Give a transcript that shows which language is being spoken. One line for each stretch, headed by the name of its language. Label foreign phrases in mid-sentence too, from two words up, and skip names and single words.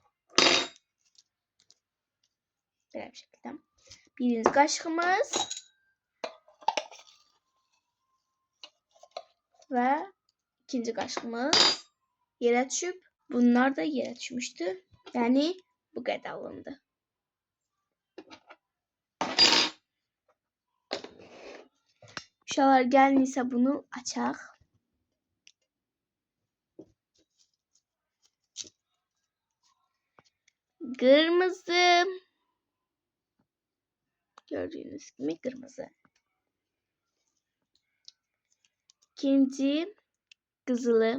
Turkish: Böyle bir şekilde. Birinci kaşığımız ve ikinci kaşığımız yere düşüp bunlar da yere düşmüştü. Yani bu kadar alındı.
Azerbaijani: Uşaqlar, gəlin isə bunu açaq.
Turkish: Kırmızı. Gördüğünüz gibi kırmızı. İkinci kızılı.